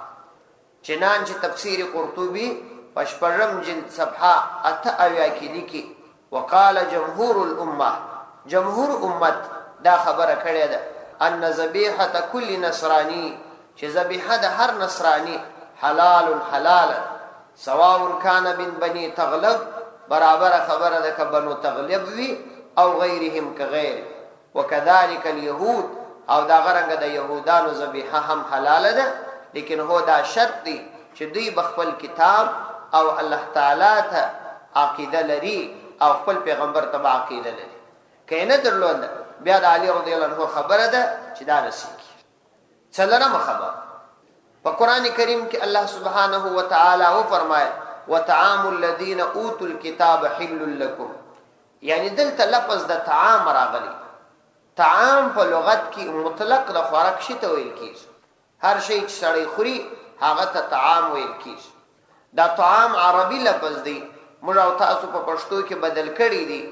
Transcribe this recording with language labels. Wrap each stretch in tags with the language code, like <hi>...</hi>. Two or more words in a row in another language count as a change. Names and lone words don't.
<ps>چنانچه تفسیر قرطبي په 8 جلد صفحه 88 کې لیکي</ps> <ar>وقال جمهور الامه،</ar> <ps>جمهور امت دا خبره کړې ده</ps> <ar>ان ذبیحه کل نصرانی،</ar> <ps>چې ذبیحه د هر نصرانی حلال حلال</ps> <ar>سواء کان من بني تغلب،</ar> <ps>برابر خبره ده که بنو تغلب وی او غیرهم کغیر،</ps> <ar>وکذلك اليهود</ar> <ps>او دا غرنګ د يهودانو ذبیحه هم حلال ده، لیکن هو دا شرط دی چې دوی بخپل کتاب او الله تعالی ته عقیده لري او خپل پیغمبر ته عقیده لري. کینه درلود بیا د علی</ps> <ar>رضی الله عنه</ar> <ps>خبره ده چې دا نسیږي. څلورمه خبره په قران کریم کې الله</ps> <ar>سبحانه و تعالی</ar> <ps>و فرمایي</ps> <ar>وطعام الذين اوتوا الكتاب حل لكم،</ar> <ps>یعنی دلته لفظ د طعام راغلی. طعام په لغت کې مطلق د خوراک شي ته ویل کیږي. هر شی چې سړی خوري هغه ته طعام ویل کیږي. دا طعام عربي لفظ دی، موږ او تاسو په پښتو کې بدل کړی دی.</ps>